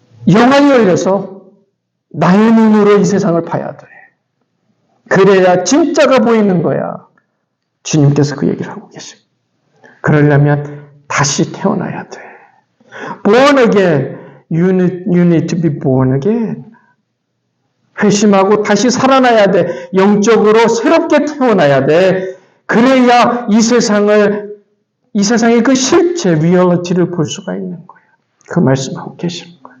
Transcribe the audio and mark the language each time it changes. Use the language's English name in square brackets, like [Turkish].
[Korean] 영안이 열려서 나의 눈으로 이 세상을 봐야 돼. 그래야 진짜가 보이는 거야. 주님께서 그 얘기를 하고 계십니다. 그러려면 다시 태어나야 돼. [English] Born again. You need to be born again. [Korean] 회심하고 다시 살아나야 돼. 영적으로 새롭게 태어나야 돼. 그래야 이 세상의 그 실체, 리얼리티를 볼 수가 있는 거예요. 그 말씀하고 계십니다.